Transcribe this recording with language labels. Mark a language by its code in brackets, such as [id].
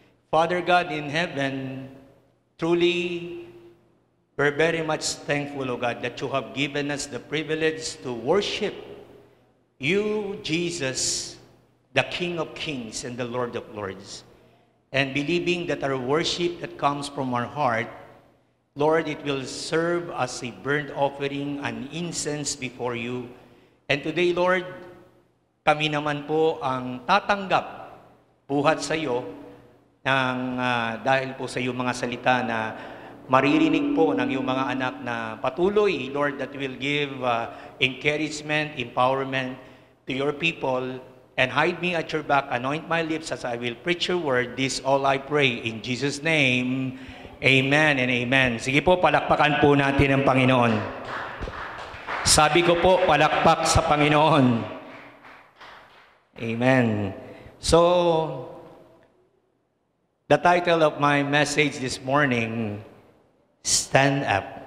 [en] Father God in heaven, truly, we're very much thankful, O God, that you have given us the privilege to worship you, Jesus, the King of Kings and the Lord of Lords. And believing that our worship that comes from our heart, Lord, it will serve as a burnt offering, an incense before you. And today, [tl] Lord, kami naman po ang tatanggap buhat sa iyo ng, dahil po sa iyong mga salita na maririnig po ng iyong mga anak na patuloy, Lord, [en] that will give encouragement, empowerment to your people, and hide me at your back, anoint my lips as I will preach your word. This all I pray in Jesus' name. Amen and amen. [tl] Sige po, palakpakan po natin ang Panginoon. Sabi ko po, palakpak sa Panginoon. Amen. [en] So, the title of my message this morning, Stand Up.